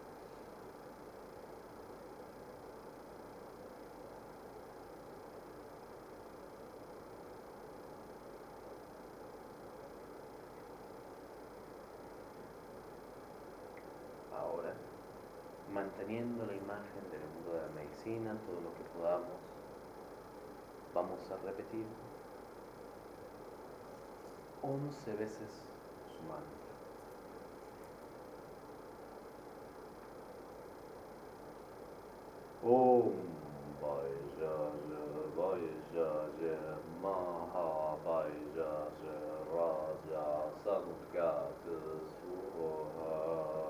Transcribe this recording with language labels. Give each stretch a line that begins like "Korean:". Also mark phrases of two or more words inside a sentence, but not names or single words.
Spanish: Ahora, manteniendo la imagen del mundo de la medicina, todo lo que podamos, vamos a repetir 11 veces su mantra.
Sanskrit: Om Vairāja Vairāja Maha Vairāja Raja Samgata Swaha.